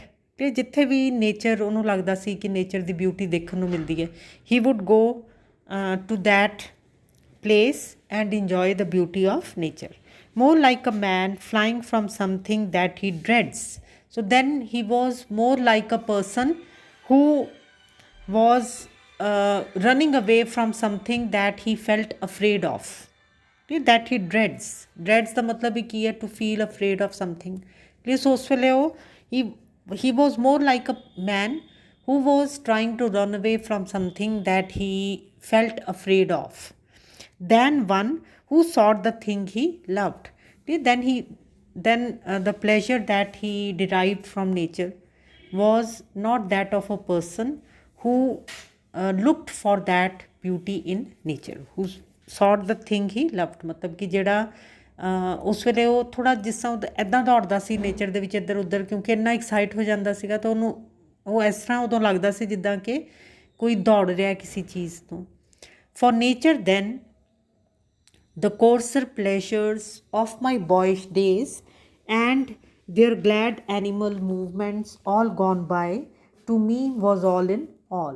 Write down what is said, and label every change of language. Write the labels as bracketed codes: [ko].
[pa] ਅਤੇ ਜਿੱਥੇ ਵੀ ਨੇਚਰ ਉਹਨੂੰ ਲੱਗਦਾ ਸੀ ਕਿ ਨੇਚਰ ਦੀ ਬਿਊਟੀ ਦੇਖਣ ਨੂੰ ਮਿਲਦੀ ਹੈ, [en] He would go to that place and enjoy the beauty of nature, more like a man flying from something that he dreads. So then he was more like a person who was running away from something that he felt afraid of, that he dreads [pa] ਦਾ ਮਤਲਬ ਹੀ ਕੀ ਹੈ, [en] to feel afraid of something। [pa] ਸੋ ਉਸ ਵੇਲੇ ਉਹ [en] he was more like a man who was trying to run away from something that he felt afraid of, than one who sought the thing he loved. Okay, then the pleasure that he derived from nature was not that of a person who looked for that beauty in nature, who sought the thing he loved, [pa] मतलब कि ਜਿਹੜਾ ਉਸ ਵੇਲੇ ਉਹ ਥੋੜ੍ਹਾ ਜਿਸ ਤਰ੍ਹਾਂ ਇੱਦਾਂ ਦੌੜਦਾ ਸੀ ਨੇਚਰ ਦੇ ਵਿੱਚ ਇੱਧਰ ਉੱਧਰ, ਕਿਉਂਕਿ ਇੰਨਾ ਐਕਸਾਈਟ ਹੋ ਜਾਂਦਾ ਸੀਗਾ ਤਾਂ ਉਹਨੂੰ ਉਹ ਇਸ ਤਰ੍ਹਾਂ ਉਦੋਂ ਲੱਗਦਾ ਸੀ ਜਿੱਦਾਂ ਕਿ ਕੋਈ ਦੌੜ ਰਿਹਾ ਕਿਸੇ ਚੀਜ਼ ਤੋਂ। [en] For nature then the coarser pleasures of my boyish days and their glad animal movements all gone by to me was all in all।